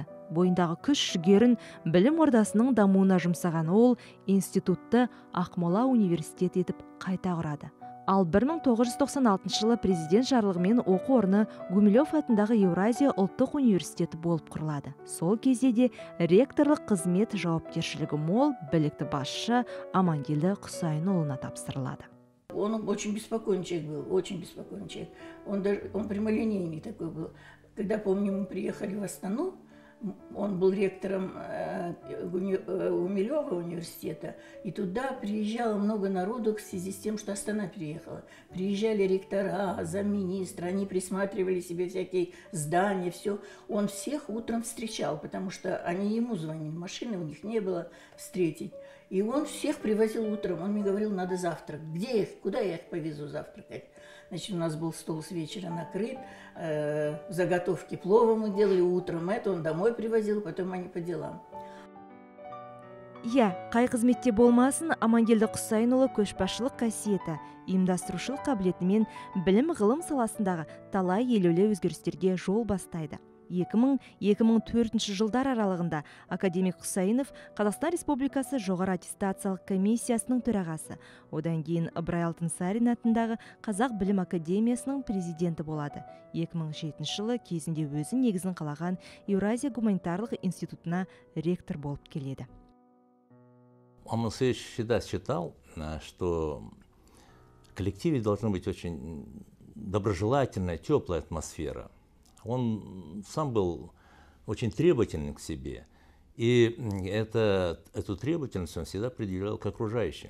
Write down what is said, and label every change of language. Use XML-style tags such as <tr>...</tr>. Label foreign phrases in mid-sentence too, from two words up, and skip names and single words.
<kk>Бойындағы күш жүгерін білім ордасының дамуына жұмсаған ол институтты Ақмола университеті етіп қайта құрады. Ал 1996 жылы президент жарлығымен оқу орны Гумилев атындағы Еуразия ұлттық университеті болып құрылады. Сол кезде де ректорлық қызмет жауапкершілігі мол, білікті басшы Амангелді Құсайынұлына тапсырылады.</kk> <ru>Он очень беспокойный человек был, очень беспокойный человек. Он прямолинейный такой был. Когда, помню, мы приехали в Астану, он был ректором Гумилева университета, и туда приезжало много народу в связи с тем, что Астана переехала. Приезжали ректора, замминистры, они присматривали себе всякие здания, все. Он всех утром встречал, потому что они ему звонили, машины у них не было встретить. И он всех привозил утром, он мне говорил: надо завтрак. Где их, куда я их повезу завтракать? Значит, у нас был стол с вечера накрыт, заготовки плова мы делали утром, это он домой привозил, потом они по делам.</ru> <kk>Қай қызметте болмасын, Амангелді Құсайынұлы көшбасшылық қасиеті, ұйымдастырушылық қабілетімен білім ғылым саласындағы талай елеулі өзгерістерге жол бастайды. 2000-2004 жылдар аралығында академик Құсайынов Қазақстан Республикасы жоғары аттестациялық комиссиясының төрағасы, одан кейін Ыбырай Алтынсарин атындағы Қазақ білім академиясының президенті болады. 2007 жылы кезінде өзі негізін қалаған Еуразия гуманитарлық институтына ректор болып келеді.</kk> <ru>Амосевич всегда считал, что в коллективе должна быть очень доброжелательная, теплая атмосфера. Он сам был очень требователен к себе, и эту требовательность он всегда определял к окружающим.</ru>